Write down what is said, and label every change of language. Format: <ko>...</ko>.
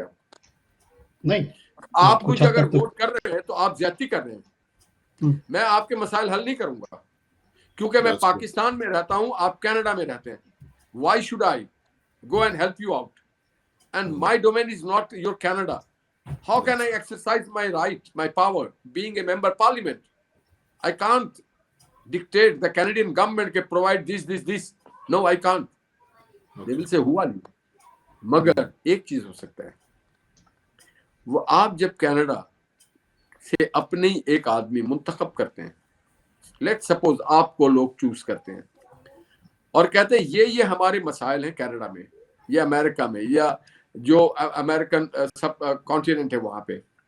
<ur>آپ آپ مجھے اگر ووٹ کر رہے ہیں تو آپ زیادتی کر رہے ہیں. میں آپ کے مسائل حل نہیں کروں گا کیونکہ میں پاکستان میں رہتا ہوں, آپ کینیڈا میں رہتے ہیں.</ur> <en>Why should I go and help you out and my domain is not your Canada. How can I exercise my right, my power, being a member parliament? I can't dictate the Canadian government can provide this. No, I can't. They will say, who are you?</en> <ur>مگر ایک چیز ہو سکتا ہے, وہ آپ جب Canada سے اپنے ایک آدمی منتخب کرتے ہیں, لیٹ سپوز آپ کو لوگ چوز کرتے ہیں اور کہتے ہیں یہ ہمارے مسائل ہیں کینیڈا میں یا امریکہ میں یا جو امریکن سب کانٹیننٹ ہے وہاں پہ.</ur>